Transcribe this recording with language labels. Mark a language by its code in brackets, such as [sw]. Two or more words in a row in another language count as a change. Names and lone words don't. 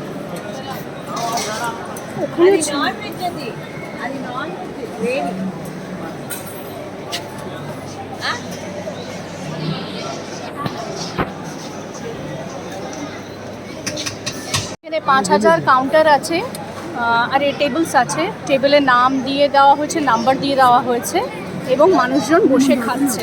[bn] ওখানে [te] అది [en] non veg, [te] అది [en] non veg gravy. [bn] এখানে 5000 কাউন্টার আছে, আর এই টেবিলস আছে। টেবিলে নাম দিয়ে দেওয়া হয়েছে, নাম্বার দিয়ে দেওয়া হয়েছে, এবং মানুষজন বসে খাচ্ছে।